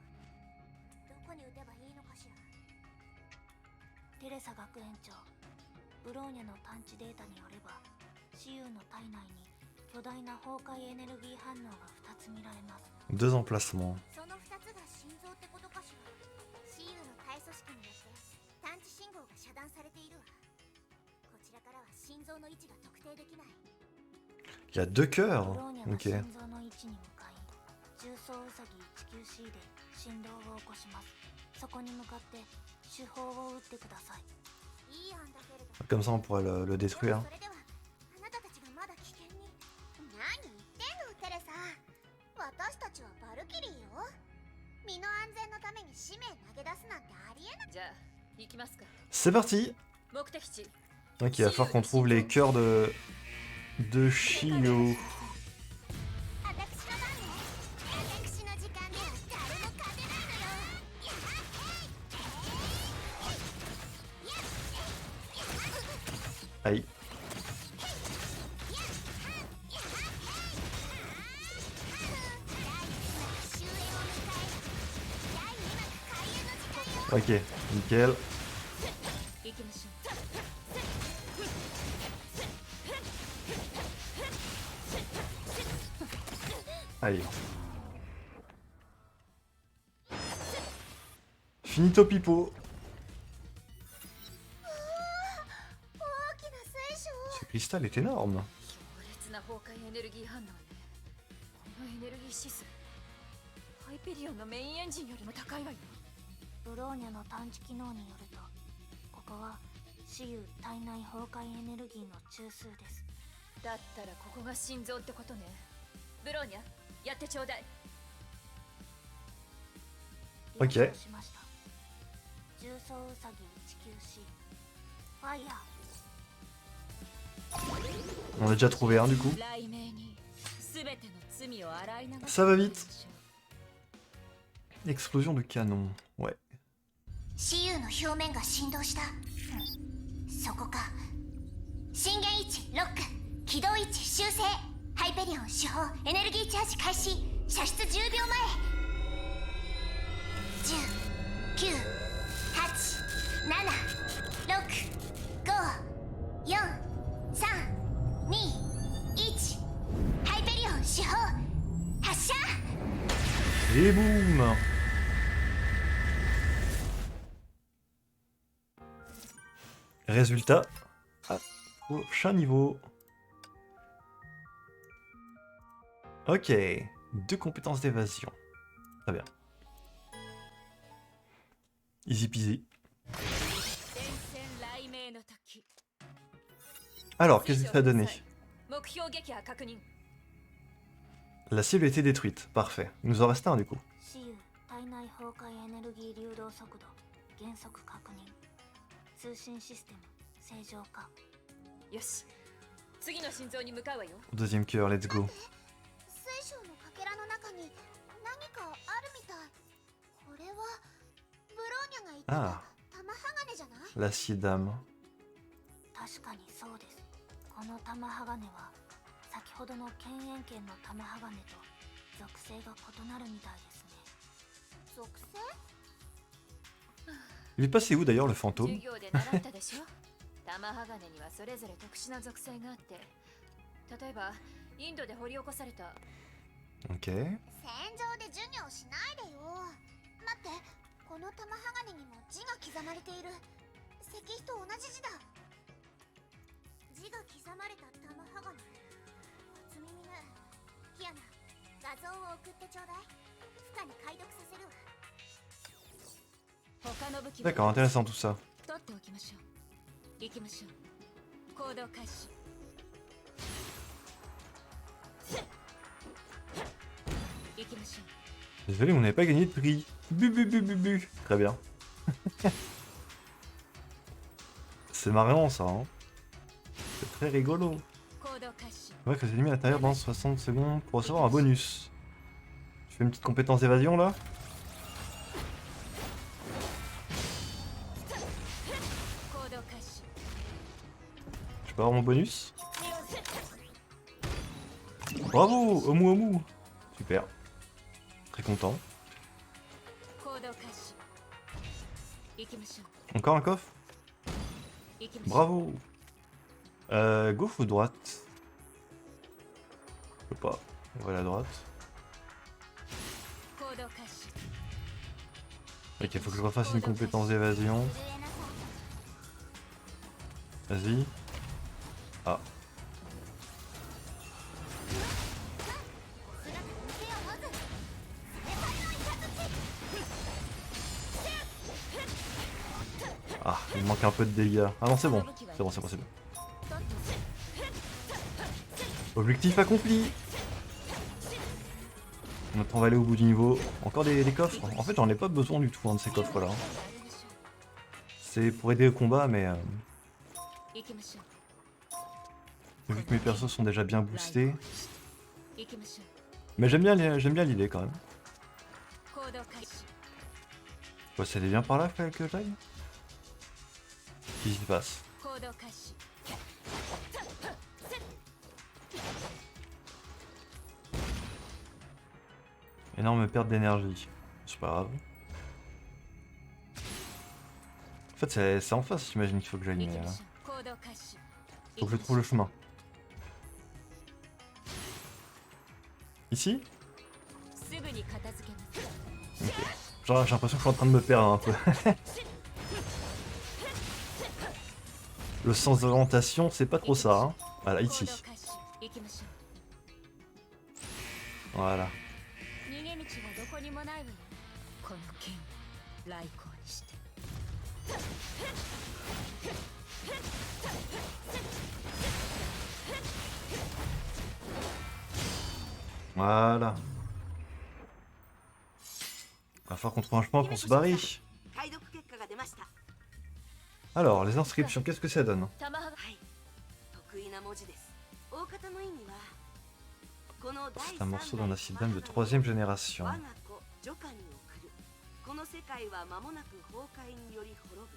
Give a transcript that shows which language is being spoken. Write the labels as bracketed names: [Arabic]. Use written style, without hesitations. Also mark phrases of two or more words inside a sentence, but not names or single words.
[Japanese] どこに撃てばいいのかしら。テレサ学園長、ブローニャの探知データによれば、シユの体内に巨大な崩壊エネルギー反応が2つ見られます。 [French] 2 emplacements. [Japanese] その2つが心臓ってことかしら。シユの体組織によって探知信号が遮断されているわ。こちらからは心臓の位置が特定できない。 [French] Il y a 2 cœurs. [Japanese] ブローニャが [French] Ok. [Japanese] 心臓の位置に向かい、重装ウサギ 19C で振動を起こします。そこに向かって手法を撃ってください。いい案だけれど。 [French] Comme ça, on pourrait le détruire. [Japanese] それではあなたたちがまだ危険に。何言ってんのテレサ。私たちはバルキリーよ。身の安全のために使命投げ出すなんてありえない。じゃあ行きますか。 [French] C'est parti. Donc il va falloir qu'on trouve les cœurs de Shio. [Japanese] 私の番ね。私の時間では誰も勝てないのよ。やっへい。 [French] Aïe. Ok, nickel. Allez. Finito pipo. [Japanese] 大きな水晶。 [French] Ce cristal est énorme. [Japanese] 強烈な崩壊エネルギー反応ね。このエネルギー指数ハイペリオンのメインエンジンよりも高いわよ。ブローニャの探知機能によると、ここは雌雄体内崩壊エネルギーの中枢です。だったらここが心臓ってことね。ブローニャ、やってちょうだい。 [French] Ok. [Japanese] 了承しました。重装ウサギ 19C ファイヤー。 [French] On a déjà trouvé un du coup. [Japanese] 雷鳴に全ての罪を洗い流す。 [French] Ça va vite. Explosion de canon. Ouais. [Japanese] 雌雄の表面が振動した。そこか。震源位置ロック。起動位置修正。ハイペリオン手法エネルギーチャージ開始。射出10秒前。10、9、8、7、6、5、4、3、2、1。ハイペリオン手法発射。 [French] Et boum. Résultat. Prochain niveau. Ok. 2 compétences d'évasion. Très bien. [English] Easy peasy. [French] Alors, qu'est-ce que ça a donné? La cible a été détruite. Parfait. Il nous en reste un du coup. [Japanese] 雌雄体内崩壊エネルギー流動速度減速確認。通信システム正常化。よし、次の心臓に向かうわよ。 [French] Au deuxième cœur, [English] let's go. [Japanese] 水晶のかけらの中に何かあるみたい。これはブローニャが言ってあた玉鋼じゃない？ [French] L'acier d'âme. [Japanese] 確かにそうです。この玉鋼は先ほどの犬猿剣の玉鋼と属性が異なるみたいですね。属性？ [French] Il est passé où d'ailleurs le [Japanese] 授 [French] fantôme? [Japanese] 業で習ったでしょ。玉鋼にはそれぞれ特殊な属性があって、例えばインドで掘り起こされた。 [French] Ok. [Japanese] 戦場で授業しないでよ。待って、この玉鋼にも字が刻まれている。石碑と同じ字だ。字が刻まれた玉鋼。初耳ね。キアナ、画像を送ってちょうだい。負荷に解読させるわ。他の武器は [French] D'accord, intéressant tout ça. [Japanese] 取っておきましょう。行きましょう。行動開始。行きましょう。 [French] Désolé, on n'avait pas gagné de prix. Bu bu bu bu bu. Très bien. C'est marrant ça, hein. C'est très rigolo. [Japanese] 行動開始。 [French] Ouais, que les ennemis à l'intérieur pendant 60 secondes pour recevoir un bonus. Je fais une petite compétence d'évasion là. [Japanese] 行動開始。 [French] Je peux avoir mon bonus. Bravo, Omu Omu. Super. Très content. [Japanese] 行動開始。行きましょう。 [French] Encore un coffre. [Japanese] 行きましょう。 [French] Bravo. Gauche ou droite? Je sais pas. On va à la droite. [Japanese] 行動開始。 [French] Ok, faut que je refasse une compétence d'évasion. [Japanese] 震えなさい。 [French] Vas-y. Ah. [Japanese] 姿見せようまず。 [French] Ah, il manque un peu de dégâts. Ah non, c'est bon. C'est bon, c'est bon, c'est bon. Objectif accompli. Maintenant, on va aller au bout du niveau. Encore des coffres. En fait, j'en ai pas besoin du tout hein, de ces coffres-là. C'est pour aider au combat, mais [Japanese] 行きましょう。 [French] Vu que mes persos sont déjà bien boostés. [Japanese] 行きましょう。 [French] Mais j'aime bien l'idée quand même. [Japanese] 行動開始。 [French] Ouais, ça allait bien par là, fallait que j'aille. Qu'est-ce qui se passe? [Japanese] 行動開始。 [French] Énorme perte d'énergie. C'est pas grave. En fait, c'est en face, j'imagine qu'il faut que j'aille, [Japanese] 行 [French] mais [Japanese] きましょう。行動開始。 [French] faut que je trouve le chemin. Ici? [Japanese] すぐに片付けます。 [French] Ok. Genre, j'ai l'impression que je suis en train de me perdre un peu. Le sens d'orientation, c'est pas trop ça. Hein. Voilà, [Japanese] 行 [French] ici. [Japanese] 動開始。行きましょ [French] Voilà. [Japanese] う。逃げ道はどこにもないわよ。この剣を来光にして。 [French] Voilà. Va falloir qu'on trouve un chemin pour se barrer. [Japanese] 解読結果が出ました。 [French] Alors, les inscriptions, qu'est-ce que ça donne? [Japanese] 玉はがはい。得意な文字です。大方の意味はこの第 [French] C'est un 3 morceau d'un acide d'âme de 3ème génération. [Japanese] 我が子ジョカに送る。この世界は間もなく崩壊により滅ぶ。